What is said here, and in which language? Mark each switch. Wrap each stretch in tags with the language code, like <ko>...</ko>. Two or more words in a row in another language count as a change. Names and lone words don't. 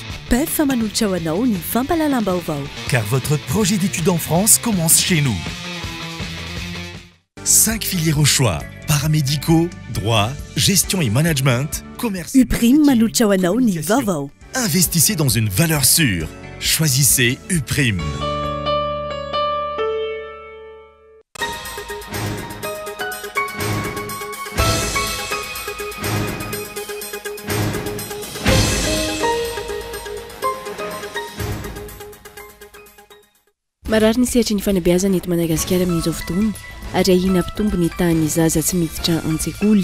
<mg>PEF Manuchawanao ni Fampalalambao.</mg> <fr>Car votre projet d'études en France commence chez nous. 5 filières au choix: paramédicaux, droit, gestion et management, commerce.</fr> <mg>Uprim Manuchawanao ni Vavao.</mg> <fr>Investissez dans une valeur sûre. Choisissez Uprim.</fr> <mg>Marary ny sehatra ny fanabeazana eto Madagasikara amin'izao fotoana ary ahina mpitombo ny tahan'ny zaza tsy miditra an-tsekoly.</mg>